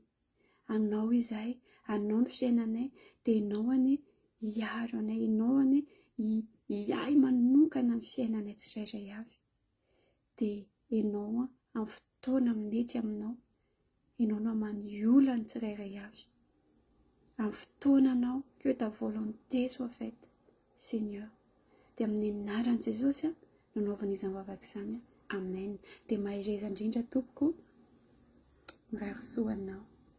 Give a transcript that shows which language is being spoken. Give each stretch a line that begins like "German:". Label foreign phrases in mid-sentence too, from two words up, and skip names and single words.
Malagasy: Anao izahay, anao ny fiainanay, dia ianao any hiaro anay, ianao any hiahy manokana ny fiainanay tsirairay avy. Dia ianao amin'ny fotoana mety aminao, ianao no hamany olana tsirairay avy. Amin'ny fotoananao,
French: que ta volonté soit faite, Seigneur.
Malagasy: Dia amin'ny anaran'i Jesosy nanaovana izany vavaka izany. Amen. Dia mahay reza indrindra tompoko, miraro soa anao.